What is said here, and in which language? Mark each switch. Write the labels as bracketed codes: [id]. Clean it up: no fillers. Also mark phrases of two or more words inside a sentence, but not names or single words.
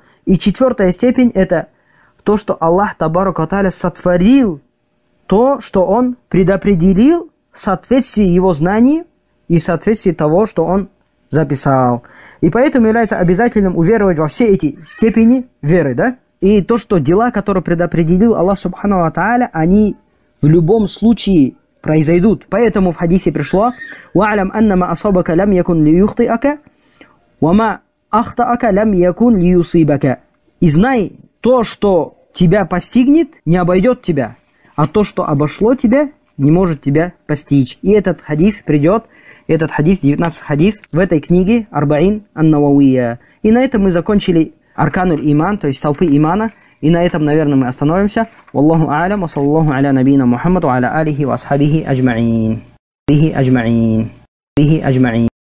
[ru] И четвертая степень, это то, что Аллах [ar] تبارك وتعالى [ru] сотворил то, что Он предопределил в соответствии Его знаний и в соответствии того, что Он записал. И поэтому является обязательным уверовать во все эти степени веры, да? И то, что дела, которые предопределил Аллах [ar] سبحانه وتعالى, [ru] они в любом случае произойдут. Поэтому в хадисе пришло: [ar] «واعلم أن ما أصابك لم يكن ليخطئك وما أخطأك لم يكن ليصيبك». [ru] И знай, то, что тебя постигнет, не обойдет тебя, а то, что обошло тебя, не может тебя постичь. И этот хадис придет, 19 хадис, в этой книге Арбаин ан-Нававия. И на этом мы закончили [ar] أركان الإيمان, [ru] то есть столпы имана. И на этом, наверное, мы остановимся. [ar] والله أعلم وصلى الله على نبينا محمد وعلى آله وأصحابه أجمعين.